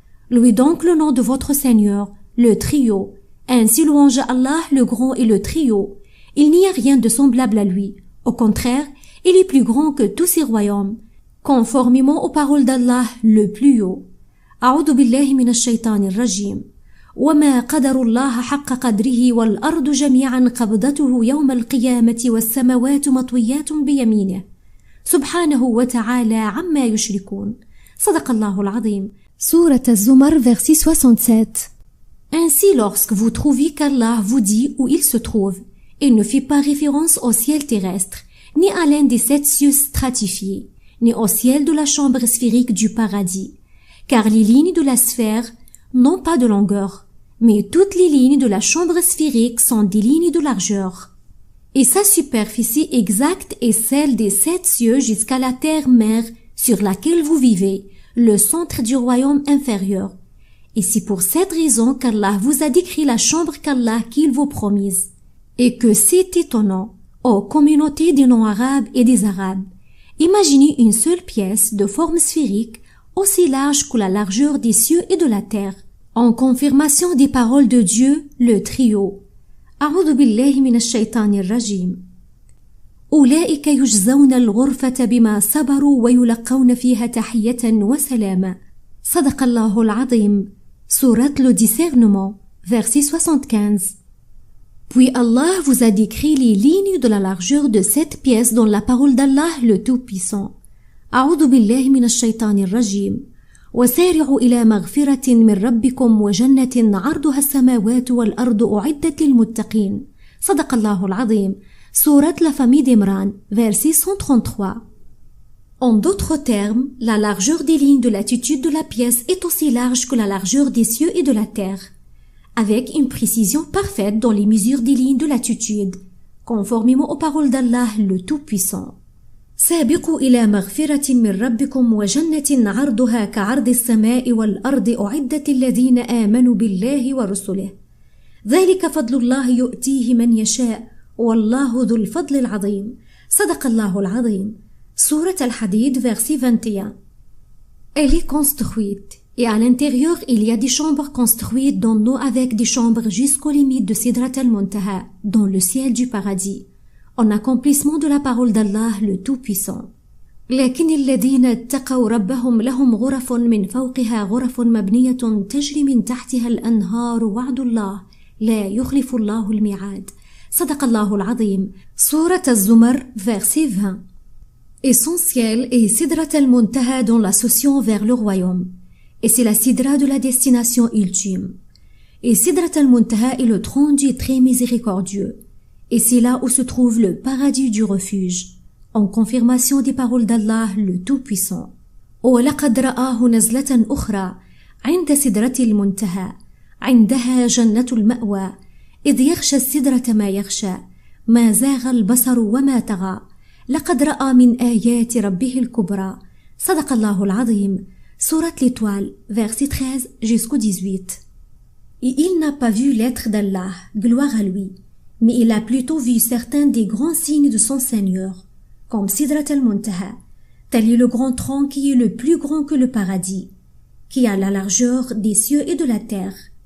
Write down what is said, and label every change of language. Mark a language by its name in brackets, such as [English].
[French] Louez donc le nom de votre Seigneur, le trio. Ainsi louange Allah le grand et le trio. Il n'y a rien de semblable à lui. Au contraire, il est plus grand que tous ses royaumes, conformément aux paroles d'Allah le plus haut. [Arabic] A'udhu billahi minash shaytanir rajim. وما قدر الله حق قدره والأرض جميعا قبضته يوم القيامة والسماوات مطويات بيمينه سبحانه وتعالى عما يشركون. صدق الله العظيم. [French] Sourate Az-Zumar, verset 67. Ainsi, lorsque vous trouvez qu'Allah vous dit où il se trouve, il ne fait pas référence au ciel terrestre, ni à l'un des 7 cieux stratifiés, ni au ciel de la chambre sphérique du paradis, car les lignes de la sphère n'ont pas de longueur, mais toutes les lignes de la chambre sphérique sont des lignes de largeur. Et sa superficie exacte est celle des 7 cieux jusqu'à la terre-mère sur laquelle vous vivez, le centre du royaume inférieur. Et c'est pour cette raison qu'Allah vous a décrit la chambre qu'Allah qu'il vous promise. Et que c'est étonnant, aux communautés des non-arabes et des arabes. Imaginez une seule pièce de forme sphérique aussi large que la largeur des cieux et de la terre. En confirmation des paroles de Dieu, le trio. [Arabic] أعوذ بالله من الشيطان الرجيم. أولئك يجزون الغرفة بما صبروا ويلقون فيها تحية وسلاما. صدق الله العظيم. [French] Sourate le discernement, verset 75. Puis Allah vous a décrit les lignes de la largeur de cette pièce dans la parole d'Allah le Tout-Puissant. [Arabic] أعوذ بالله من الشيطان الرجيم. وسارعوا إلى مغفرة من ربكم وجنة عرضها السماوات والأرض أعدت للمتقين. صدق الله العظيم. [French] Sourate la famille d'Imran, verset 133. En d'autres termes, la largeur des lignes de latitude de la pièce est aussi large que la largeur des cieux et de la terre, avec une précision parfaite dans les mesures des lignes de latitude, conformément aux paroles d'Allah le Tout-Puissant. [Arabic] سابقوا إلى مغفرة من ربكم وجنة عرضها كعرض السماء والأرض أعدت الذين آمنوا بالله ورسله. ذلك فضل الله يؤتيه من يشاء والله ذو الفضل العظيم. صدق الله العظيم. [French] Sourate Al-Hadid, verset 21. Elle est construite, et à l'intérieur il y a des chambres construites d'en eau avec des chambres jusqu'aux limites de Sidrat al-Muntaha, dans le ciel du paradis, en accomplissement de la parole d'Allah le Tout-Puissant. [Arabic] لكن الذين اتقوا ربهم لهم غرف من فوقها غرف مبنية تجري من تحتها الأنهار وعد الله لا يخلف الله الميعاد. صدق الله العظيم. [French] Sourate Az-Zumar, verset 20. Et son ciel est Sidrat al-Muntaha dans l'ascension vers le royaume. Et c'est la Sidra de la destination ultime. Et Sidrat al-Muntaha est le trône du très miséricordieux. Et c'est là où se trouve le paradis du refuge, en confirmation des paroles d'Allah le Tout-Puissant. [Arabic] وَلَقَدْ رَآهُ نَزْلَةً أُخْرَى عند سدرة المنتهى عندها جنة المأوى إذ يغشى السدرة ما يغشى ما زاغ البصر وما طغى لقد رأى من آيات ربه الكبرى. صدق الله العظيم. [French] Sourate l'Étoile, verset 13 jusqu'au 18. Et il n'a pas vu l'être d'Allah, gloire à lui, mais il a plutôt vu certains des grands signes de son Seigneur, comme Sidrat al-Muntaha, tel est le grand tronc qui est le plus grand que le paradis, qui a la largeur des cieux et de la terre.